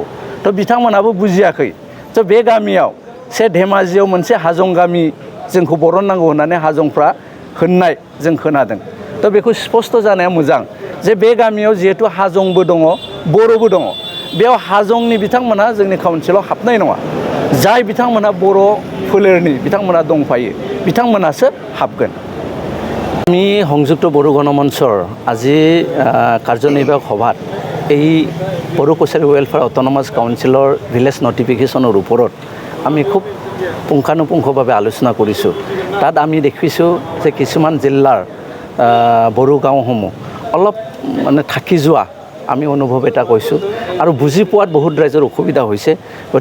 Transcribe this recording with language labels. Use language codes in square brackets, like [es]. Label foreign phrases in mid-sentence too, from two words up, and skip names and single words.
[brx] थ' बिथांमोनहाबो बुजियाखै। थ' बे गामियाव धेमाजियाव मोनसे हाजं गामि जोंखौ बरननांगौ होननानै हाजंफ्रा होननाय जों खोनादों। थ' बेखौ स्पष्ट जानाया मोजां जे बे गामियाव जिहेतु हाजंबो दङ, बर'बो दङ, बेयाव हाजंनि बिथांमोनहा जोंनि काउन्सिलाव हाबनाय नङा। जाय बिथांमोनहा बर' फोलेरनि बिथांमोनहा दंफायो बिथांमोनासो हाबगोन। [as] আমি সংযুক্ত বড়ো গণমঞ্চৰ আজি কাৰ্যনিৰ্বাহক সভাত এই বড়ো কছাৰী ৱেলফেয়াৰ অট'নমাছ কাউন্সিলৰ [en] village notification [as] ওপৰত আমি খুব পুংখানুপুংখভাৱে আলোচনা কৰিছোঁ। তাত আমি দেখিছোঁ যে কিছুমান জিলাৰ বড়ো গাঁওসমূহ অলপ মানে থাকি যোৱা আমি অনুভৱ এটা কৈছোঁ আৰু বুজি পোৱাত বহুত ৰাইজৰ অসুবিধা হৈছে।